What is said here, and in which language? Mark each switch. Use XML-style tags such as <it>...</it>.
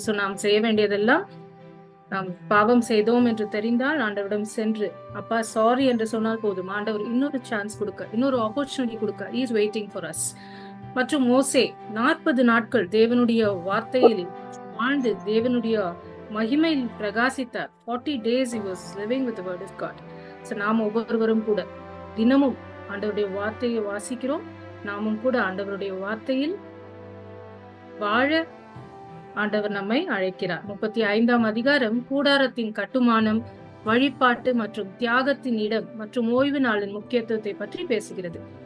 <ta>So நாம் செய்ய வேண்டியதெல்லாம், நாம் பாவம் செய்தோம் என்று தெரிந்தால் ஆண்டவரிடம் சென்று அப்பா சாரி என்று சொன்னால் போதும். ஆண்டவர் இன்னொரு சான்ஸ் கொடுக்க, இன்னொரு ஆப்பர்ச்சுனிட்டி கொடுக்க</ta> <en>Is waiting for us.</en> <ta>மற்றும் மோசே 40 நாட்கள் தேவனுடைய வார்த்தையில் வாழ்ந்து தேவனுடைய மகிமையில் பிரகாசித்தார்.</ta> <en>40 days he was living with the word of God.</en> <ta>So நாம் ஒவ்வொருவரும் கூட தினமும் ஆண்டவருடைய வார்த்தையை வாசிக்கிறோம். நாமும் கூட ஆண்டவருடைய வார்த்தையில் வாழ ஆண்டவர் நம்மை அழைக்கிறார். 35ஆம் அதிகாரம் கூடாரத்தின் கட்டுமானம், வழிபாட்டு மற்றும் தியாகத்தின் இடம் மற்றும் ஓய்வு நாளின் முக்கியத்துவத்தை பற்றி பேசுகிறது.</ta>